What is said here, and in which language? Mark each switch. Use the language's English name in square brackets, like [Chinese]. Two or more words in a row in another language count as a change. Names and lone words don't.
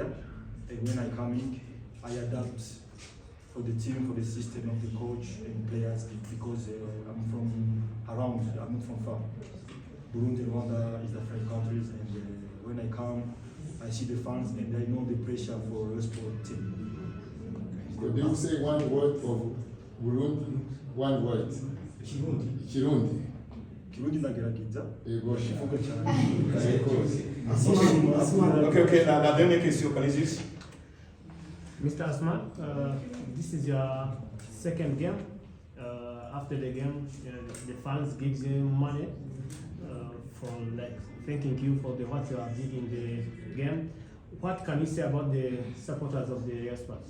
[English] And when I come in, I adapt for the team, for the system of the coach and players because I'm from around, I'm not from far. Burundi and Rwanda is the friend countries, and when I come, I see the fans and I know the pressure for a sport team. Could you say one word for Burundi? One word. Kirundi. [Rundi] Kirundi ndagerageza. Ego. Kivuga cyane. [French] Ok, la dernière question, Canisius. [English] Mr. Asman, this is your second game. After the game, the fans gives you money from like thanking you for what you have did in the game. What can you say about the supporters of the Rayon Sports?